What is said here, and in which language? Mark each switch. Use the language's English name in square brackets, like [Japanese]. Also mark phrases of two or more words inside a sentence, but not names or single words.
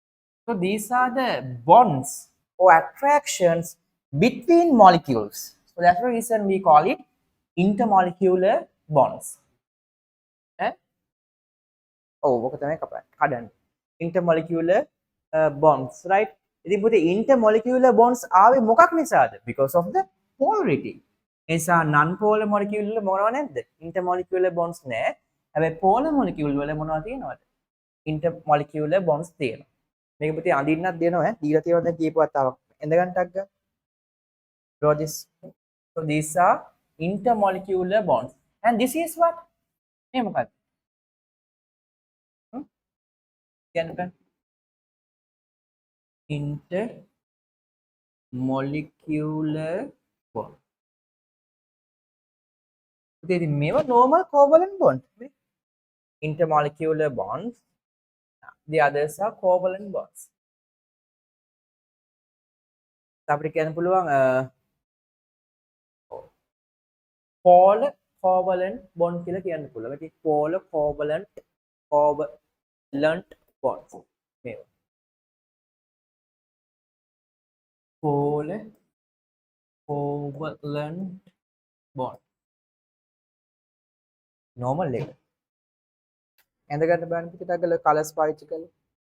[English] So these are the bonds or attractions between molecules. So that's the reason we call it intermolecular bonds. Eh? Oh, what is intermolecular bonds, right? [Sinhala] ඉතින් පුතේ [English] intermolecular bonds [Sinhala] ආවේ මොකක් නිසාද? [English] Because of the polarity. [Sinhala] එසා [English] non polar molecule [Sinhala] වල මොනව නැද්ද? [English] intermolecular bonds නැහැ. [Sinhala] හැබැයි [English] polar molecule [Sinhala] වල මොනවද තියෙනවද? [English] intermolecular bonds [Sinhala] තියෙනවා. මේක පුතේ අඳින්නත් දෙනවා ඈ. දීලා තියෙනවා දැන් කීප වතාවක්. එඳ ගන්නටක් ගන්න. [English] Draw this. So these are intermolecular bonds. And this is what? [Sinhala] මේ මොකක්ද? කියන්න බෑ. [English] Intermolecular bond. [Sinhala] ඉතින් මේවා [English] normal covalent bond. Intermolecular bonds. The others are covalent bonds. [Sinhala] අපිට කියන්න පුළුවන් [English] polar covalent bond [Sinhala] කියලා කියන්න පුළුවන්. [English] ඉතින් polar covalent bonds. මේවා. polar covalent bond. [Sinhala] normal එක. ඇඳ ගන්න බලන්න පිටට ගල කලර්ස් පාවිච්චි කරලා